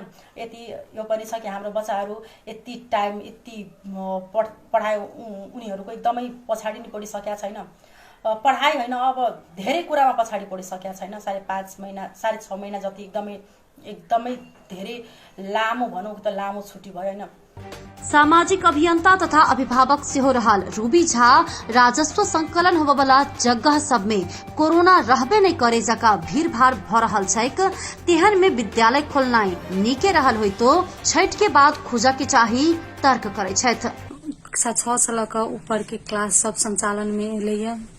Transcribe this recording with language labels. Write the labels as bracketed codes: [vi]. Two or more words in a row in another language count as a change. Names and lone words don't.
[ne] यति यो पनि छ कि हाम्रो बच्चाहरू यति टाइम यति पढाइ उनीहरूको एकदमै पछाडि नै पढिसकेका छैन। पढाइ होइन, अब धेरै कुरामा पछाडि पढिसकेका छैन। 5.5 महिना 6.5 महिना जति एकदमै धेरै लामो भनौँ त लामो छुट्टी भयो होइन। [mai] सामाजिक अभियंता तथा अभिभावक से हो रहल रूबी झा राजस्व संकलन होबे वाला जगह सब में कोरोना रहबे नहीं करे जका भीड़ भाड़ भ रहल छैक, तेहन में विद्यालय खोलनाई नीके रहल होई तो छठ के बाद खुजा के चाही तर्क करे छथि। कक्षा 6 साल का ऊपर के क्लास सब संचालन में एलैया।